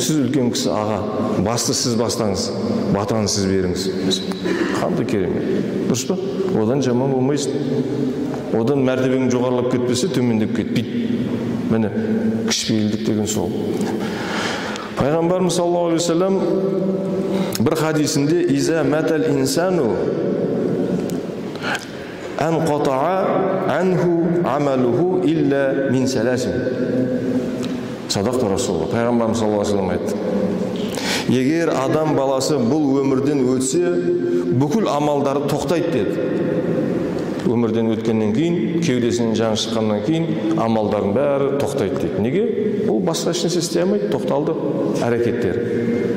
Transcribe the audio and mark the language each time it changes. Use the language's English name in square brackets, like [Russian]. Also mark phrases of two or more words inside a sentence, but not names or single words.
[Kazakh] Сіз үлкен кісі, аға, басты сіз бастаңыз, батаны сіз беріңіз. Қандай керемет. Дұрыс па? Одан жаман болмайсың. Одан мәртебең жоғарылап кетпесе, төмендеп кетпейді. Міне, кішіпейілдік деген сол. [Arabic] Пайғамбарымыз صلى الله عليه وسلم [Kazakh] бір хадисінде [Arabic] «إذا مات الإنسان انقطع عنه عمله إلا من ثلاث». صدق رسول الله. [Kazakh] Пайғамбарымыз [Arabic] صلى الله عليه وسلم [Kazakh] айтты. Егер адам баласы бұл өмірден өтсе, бүкіл амалдары тоқтайды деді. Өмірден өткеннен кейін, кеудесінен жаны шыққаннан кейін, амалдардың бәрі тоқтайды деді. Неге? Ол басқа ешнәрсе істей алмайды, тоқталды әрекеттері.